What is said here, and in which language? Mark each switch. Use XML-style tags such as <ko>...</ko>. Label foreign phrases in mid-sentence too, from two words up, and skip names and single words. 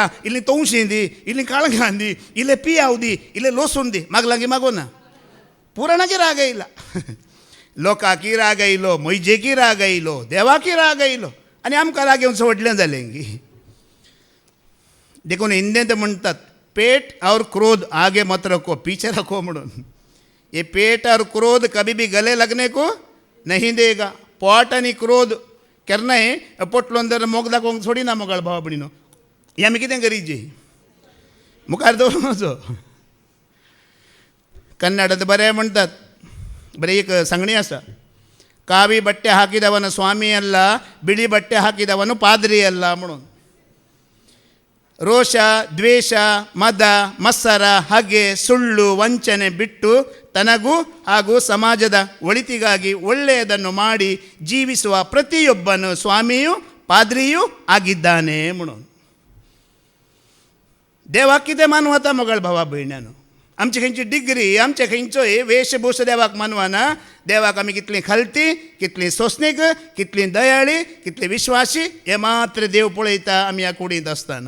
<kok>इल्लीं तवशीं दी इल्लीं काळंगां दी इल्लें पियाव दी इल्लें लसूण दी मागलां गी मागो ना. पुराणाची राग येयला. लोकांकी राग येयलो मैजेकी राग येयलो देवाकी राग येयलो आनी आमकां राग येवन सोडलें जालें गी. देखून हिंदींत म्हणटात</kok> <hi>पेट और क्रोध आगे मत रखो पीछे रखो</hi> <kok>म्हणून.</kok> <hi>ये पेट और क्रोध कभी भी गले लगने को नहीं देगा.</hi> <kok>पोट आनी क्रोध केन्नाय पोटलोन जर मोग दाखोवंक सोडिना मोगाळ भावा भयणीनो. हें आमी कितें करीचें मुखार दवरूचो. कन्नडांत बरें म्हणटात बरें एक सांगणी आसा.</kok> <kn>ಕಾವಿ ಬಟ್ಟೆ ಹಾಕಿದವನು ಸ್ವಾಮಿ ಅಲ್ಲ ಬಿಳಿ ಬಟ್ಟೆ ಹಾಕಿದವನು ಪಾದ್ರಿ ಅಲ್ಲ म्हणून. ರೋಷ ದ್ವೇಷ ಮದ ಮತ್ಸರ ಹಗೆ ಸುಳ್ಳು ವಂಚನೆ ಬಿಟ್ಟು ತನಗೂ ಹಾಗೂ ಸಮಾಜದ ಒಳಿತಿಗಾಗಿ ಒಳ್ಳೆಯದನ್ನು ಮಾಡಿ ಜೀವಿಸುವ ಪ್ರತಿಯೊಬ್ಬನು ಸ್ವಾಮಿಯೂ ಪಾದ್ರಿಯೂ ಆಗಿದ್ದಾನೆ</kn> <kok>म्हणून. देवाक कितें मानवता मोगळ भावा भयण्यानो. आमची खंयची डिग्री आमचे खंयचोय वेशभूष देवाक मानवना. देवाक आमी कितलीं खालती कितलीं सोंसणीक कितलीं दयाळी कितलीं विश्वासी हें मात्र देव पळयता आमी ह्या कुडींत आसतना.</kok>